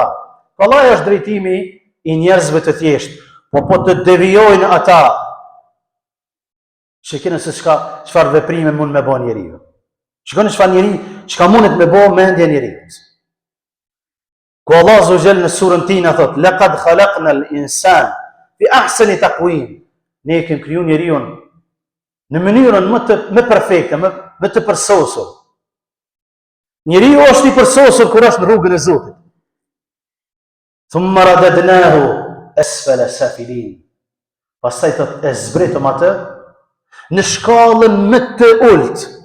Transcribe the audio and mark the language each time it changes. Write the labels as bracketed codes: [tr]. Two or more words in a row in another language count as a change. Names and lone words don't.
[sq] Allah është drejtimi i njerëzve të thjeshtë, po të devijojnë ata. Shikoni se çfarë veprime mund me bën njeriu. Shikoni çka mundet me bën mendja e njeriu. Ku Allah [ar] عز وجل [sq] në surën Tina thot: [ar] "لقد خلقنا الإنسان في أحسن تقويم." [sq] Ne kemi kriju njeriu në mënyrën më perfekte, më të përsosur. Njeriu është i përsosur kur është në rrugën e Zotit. [ar] ثم رددناه أسفل سافلين. [sq] Pastaj thot e zbritëm atë në shkallën më të ulët.